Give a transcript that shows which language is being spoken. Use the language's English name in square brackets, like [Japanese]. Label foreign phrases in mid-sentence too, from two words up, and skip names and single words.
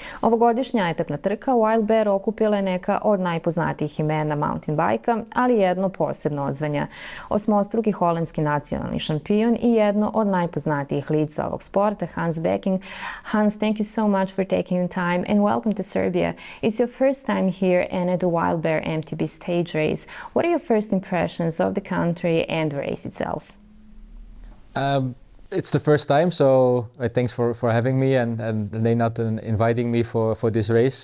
[Serbian] Ovogodišnja etapna trka Wild Bear okupila je neka od najpoznatijih imena [English] mountain bajka, [Serbian] ali jedno posebno odzvanja. Osmostruki holandski nacionalni šampion i jedno od najpoznatijih lica ovog sporta, Becking. [English] Hans, thank you so much for taking the time and welcome to Serbia. It's your first time here and at the Wild Bear MTB stage race. What are your first impressions of the country and the race itself? It's the first time, so thanks for having me and Nenad inviting me for this race.